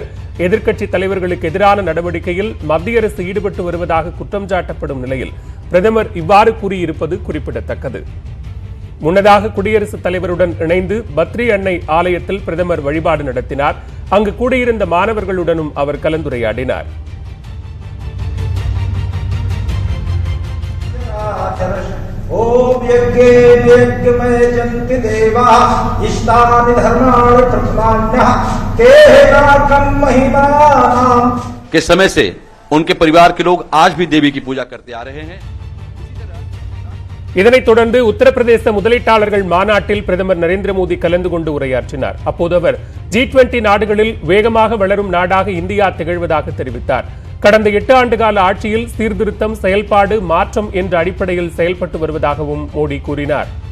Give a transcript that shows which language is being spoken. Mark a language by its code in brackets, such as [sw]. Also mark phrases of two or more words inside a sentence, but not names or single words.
[ta] எதிர்க்கட்சி தலைவர்களுக்கு எதிரான நடவடிக்கையில் மத்திய அரசு ஈடுபட்டு வருவதாக குற்றம் சாட்டப்படும் நிலையில் பிரதமர் இவ்வாறு கூறியிருப்பது குறிப்பிடத்தக்கது. முன்னதாக குடியரசுத் தலைவருடன் இணைந்து பத்ரி அன்னை ஆலயத்தில் பிரதமர் வழிபாடு நடத்தினார். அங்கு கூடியிருந்த மாணவர்களுடனும் அவர் கலந்துரையாடினார். [hi] के समय से उनके परिवार के लोग आज भी देवी की पूजा करते आ रहे हैं. [ta] இதனைத் தொடர்ந்து உத்தரப்பிரதேச முதலீட்டாளர்கள் மாநாட்டில் பிரதமர் நரேந்திர மோடி கலந்து கொண்டு உரையாற்றினார். அப்போது அவர் G20 நாடுகளில் வேகமாக வளரும் நாடாக இந்தியா திகழ்வதாக தெரிவித்தார். கடந்த 8 ஆண்டுகால ஆட்சியில் சீர்திருத்தம், செயல்பாடு, மாற்றம் என்ற அடிப்படையில் செயல்பட்டு வருவதாகவும் மோடி கூறினார்.